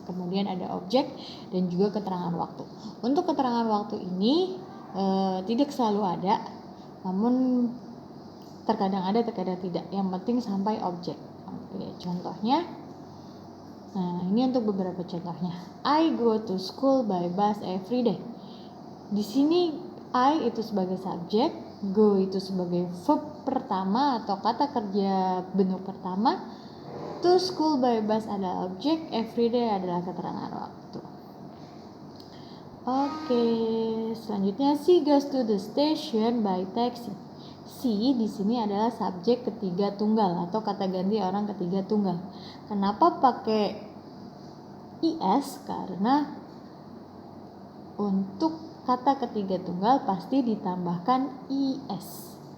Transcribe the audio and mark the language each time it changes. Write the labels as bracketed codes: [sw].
[id] Kemudian ada objek dan juga keterangan waktu. Untuk keterangan waktu ini tidak selalu ada, namun terkadang ada, terkadang tidak. Yang penting sampai objek. Oke, contohnya, nah ini untuk beberapa contohnya. [en] I go to school by bus every day. [id] Di sini I itu sebagai subjek, go itu sebagai verb pertama atau kata kerja bentuk pertama. [en] To school by bus [id] adalah objek, everyday adalah keterangan waktu. Oke, selanjutnya [en] she goes to the station by taxi. [id] She di sini adalah subjek ketiga tunggal atau kata ganti orang ketiga tunggal. Kenapa pakai is? Karena untuk kata ketiga tunggal pasti ditambahkan is.